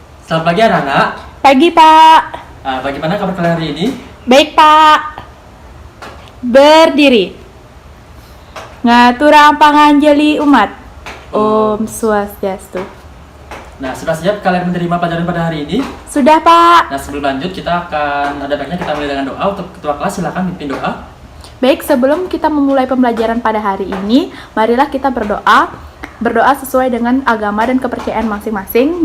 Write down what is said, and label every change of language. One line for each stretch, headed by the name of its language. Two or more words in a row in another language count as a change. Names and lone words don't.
Indonesian: Selamat pagi anak-anak. Pagi, Pak. Bagaimana kabar kalian hari ini? Baik, Pak. Berdiri.
Balinese: Ngaturang panganjali umat. Om Swastiastu.
Indonesian: Nah, sudah siap kalian menerima pelajaran pada hari ini? Sudah, Pak. Nah, sebelum lanjut ada baiknya kita mulai dengan doa. Untuk ketua kelas silakan pimpin doa. Baik, sebelum kita memulai pembelajaran pada hari ini, marilah kita berdoa. Berdoa sesuai dengan agama dan kepercayaan masing-masing.